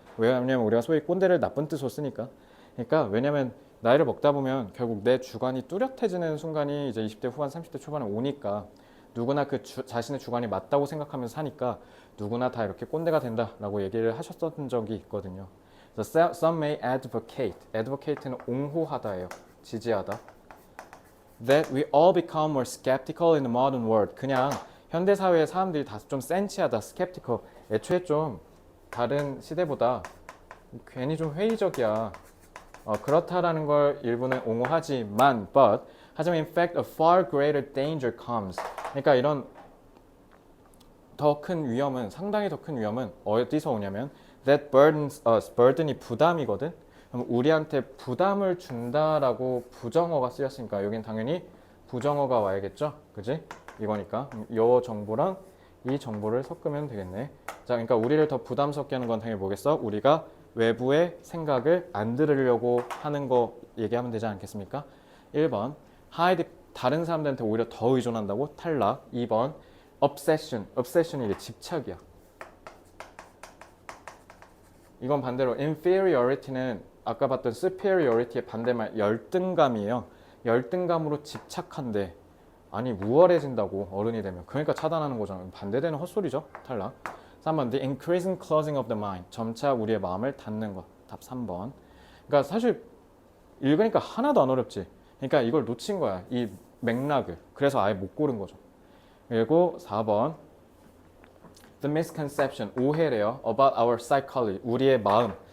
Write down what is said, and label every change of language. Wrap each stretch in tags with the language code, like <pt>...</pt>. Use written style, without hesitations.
<ko>왜냐하면 우리가 소위 꼰대를 나쁜 뜻으로 쓰니까. 그러니까 왜냐면 나이를 먹다 보면 결국 내 주관이 뚜렷해지는 순간이 이제 20대 후반 30대 초반에 오니까 누구나 자신의 주관이 맞다고 생각하면서 사니까 누구나 다 이렇게 꼰대가 된다라고 얘기를 하셨던 적이 있거든요. 그래서</ko> <en>some may advocate</en> <ko>는 옹호하다예요. 지지하다.</ko> <en>That we all become more skeptical in the modern world.</en> <ko>그냥 현대 사회의 사람들이 다 좀 센치하다, skeptical. 애초에 좀 다른 시대보다 괜히 좀 회의적이야. 그렇다라는 걸 일부는 옹호하지만, 하지만</ko> <en>in fact a far greater danger comes.</en> <ko>그러니까 이런 상당히 더 큰 위험은 어디서 오냐면</ko> <en>that burdens us.</en> <ko>burden이 부담이거든. 그럼 우리한테 부담을 준다라고 부정어가 쓰였으니까 여긴 당연히 부정어가 와야겠죠? 그지? 이거니까 이 정보랑 이 정보를 섞으면 되겠네. 자, 그러니까 우리를 더 부담스럽게 하는 건 당연히 뭐겠어? 우리가 외부의 생각을 안 들으려고 하는 거 얘기하면 되지 않겠습니까? 1번 hide, 다른 사람들한테 오히려 더 의존한다고? 탈락. 2번 obsession이 이게 집착이야. 이건 반대로 inferiority는 아까 봤던 superiority의 반대말 열등감이에요. 열등감으로 집착한데 아니 우월해진다고 어른이 되면. 그러니까 차단하는 거잖아. 반대되는 헛소리죠. 탈락.</ko> <en>3번 the increasing closing of the mind.</en> <ko>점차 우리의 마음을 닫는 것. 답 3번. 그러니까 사실 읽으니까 하나도 안 어렵지. 그러니까 이걸 놓친 거야. 이 맥락을. 그래서 아예 못 고른 거죠. 그리고 4번</ko> <en>the misconception.</en> <ko>오해래요.</ko> <en>about our psychology.</en> <ko>우리의 마음.</ko>